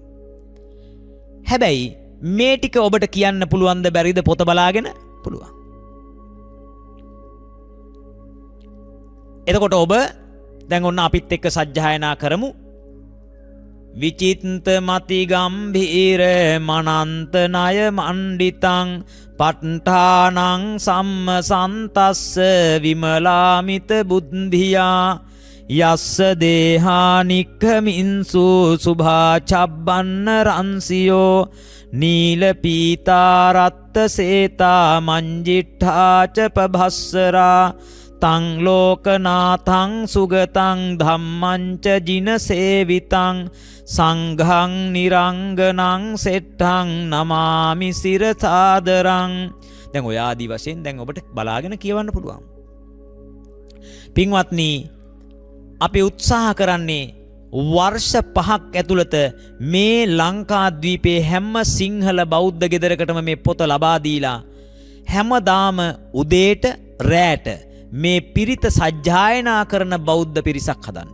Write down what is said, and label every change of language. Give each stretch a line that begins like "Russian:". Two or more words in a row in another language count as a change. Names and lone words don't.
Sinhala: හැබැයි මේ ටික ඔබට කියන්න පුළුවන්ද බැරිද පොත බලාගෙන? පුළුවන්. එතකොට ඔබ දැන් ඔන්න අපිත් එක්ක සජ්ජායනා කරමු.
Pali: විචිත්ත මති ගම්භීර මනන්ත ණය මණ්ඩිතං පට්ඨානං සම්මසන්තස්ස විමලාමිත බුද්ධියා යස්ස දේහානික්ඛමින්සු සුභා චබ්බන්න රන්සියෝ නීල පීතා රත්ත සේතා මංජිට්ඨා ච පභස්සරා තං ලෝකනාථං සුගතං ධම්මං ච ජින සේවිතං සංඝං නිරංගනං සෙට්ඨං නමාමි සිර සාදරං.
Sinhala: දැන් ඔය ආදි වශයෙන් දැන් ඔබට බලාගෙන කියවන්න පුළුවන්. පින්වත්නි, අපි උත්සාහ කරන්නේ වර්ෂ 5ක් ඇතුළත මේ ලංකාද්වීපයේ හැම සිංහල බෞද්ධ ගෙදරකටම මේ පොත ලබා දීලා හැමදාම උදේට රැට මේ පිරිත සජ්ජායනා කරන බෞද්ධ පිරිසක් හදන්න.